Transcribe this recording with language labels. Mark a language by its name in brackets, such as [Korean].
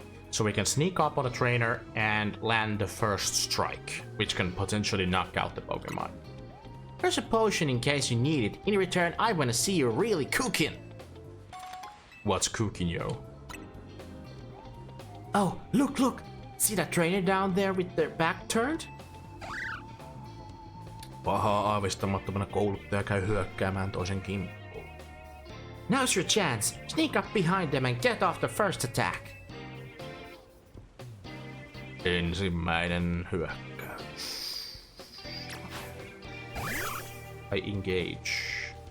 [English] So we can sneak up on a trainer and land the first strike, which can potentially knock out the Pokemon. There's a potion in case you need it. In return, I wanna see you really cooking. What's cooking, yo? Oh, look! See that trainer down there with their back turned? [Finnish] Pahaa aavistamattomana kouluttaja käy hyökkäämään toisen kimppuun. [English] Now's your chance. Sneak up behind them and get off the first attack. [Finnish] Ensimmäinen hyökkäys. [English] I engage.